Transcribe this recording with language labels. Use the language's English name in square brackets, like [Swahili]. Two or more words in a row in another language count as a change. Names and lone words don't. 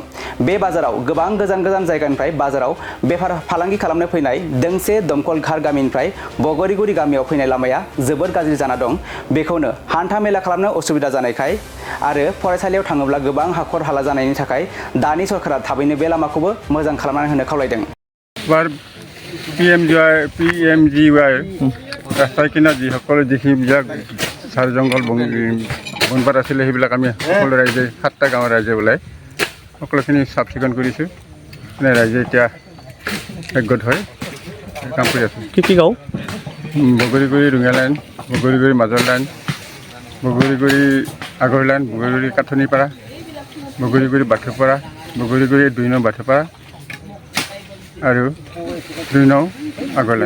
[Bodo] बे बाजाराव गोबां गोजान गोजान जायगानिफ्राय बाजाराव बेफार फालांगि खालामनो फैनाय दोंसे दमकल घाट गामिनिफ्राय बगरिगुरि गामियाव फैनाय लामाया जोबोर गाज्रि जाना दं। बेखौनो हान्था मेला खालामनो असुबिदा जानायखाय आरो फरायसालियाव थाङोब्ला गोबां हाखर हाला जानायनि थाखाय दानि सरकारा थाबैनो बे लामाखौबो मोजां खालामनानै होनो खावलायदों। [Assamese] PMGY ৰাস্তাৰ কিনাৰত যিসকলে যিবিলাক ঝাৰ জংঘল বনপাত আছিলে সেইবিলাক আমি সকলো ৰাইজে 7টা গাঁৱৰ ৰাইজে ওলাই সকলোখিনি চাফ চিকুণ কৰিছোঁ। ৰাইজে এতিয়া একগোট হৈ কাম কৰি আছোঁ। কি গাঁও? বগৰিগুৰি ৰঙিয়া লাইন, বগৰিগুৰি মাজৰ লাইন, বগৰিগুৰি আগৰ লাইন, বগৰিগুৰি কাঠনিপাৰা, বগৰিগুৰি বাথৌপাৰা, বগৰিগুৰি 2 নং বাথৌপাৰা আৰু 2 নং আগৰ লাইন।